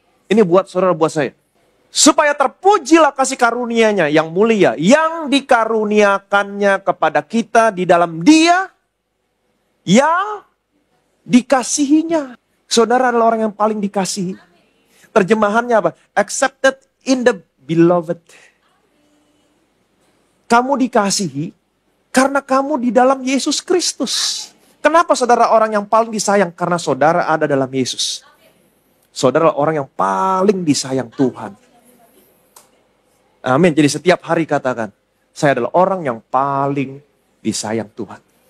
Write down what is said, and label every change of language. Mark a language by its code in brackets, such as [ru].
[id] Ini buat saudara, buat saya. Supaya terpujilah kasih karunia-Nya yang mulia, yang dikaruniakannya kepada kita di dalam Dia yang dikasihinya. Saudara adalah orang yang paling dikasihi. Terjemahannya apa? [en] Accepted in the beloved. [id] Kamu dikasihi karena kamu di dalam Yesus Kristus. Kenapa saudara orang yang paling disayang? Karena saudara ada dalam Yesus. Saudara adalah orang yang paling disayang Tuhan. Amin. Jadi setiap hari katakan, saya adalah orang yang paling disayang Tuhan.